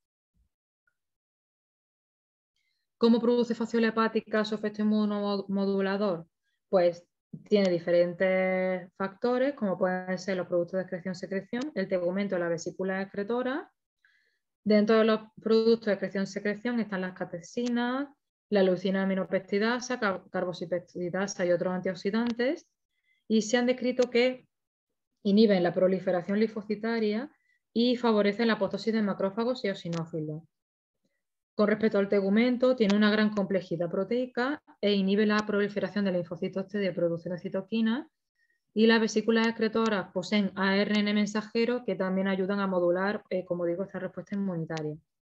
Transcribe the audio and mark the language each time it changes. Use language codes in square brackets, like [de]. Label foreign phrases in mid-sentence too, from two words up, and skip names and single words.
[es] ¿Cómo produce fasciola hepática su efecto inmunomodulador? Pues tiene diferentes factores, como pueden ser los productos de excreción-secreción, el tegumento de la vesícula excretora. Dentro de los productos de excreción-secreción están las catesinas, la leucina aminopeptidasa, carboxipeptidasa y otros antioxidantes, y se han descrito que inhiben la proliferación linfocitaria y favorecen la apoptosis de macrófagos y eosinófilos. Con respecto al tegumento, tiene una gran complejidad proteica e inhibe la proliferación de linfocitos T de producción de citoquinas, y las vesículas excretoras poseen ARN mensajero que también ayudan a modular, como digo, esta respuesta inmunitaria.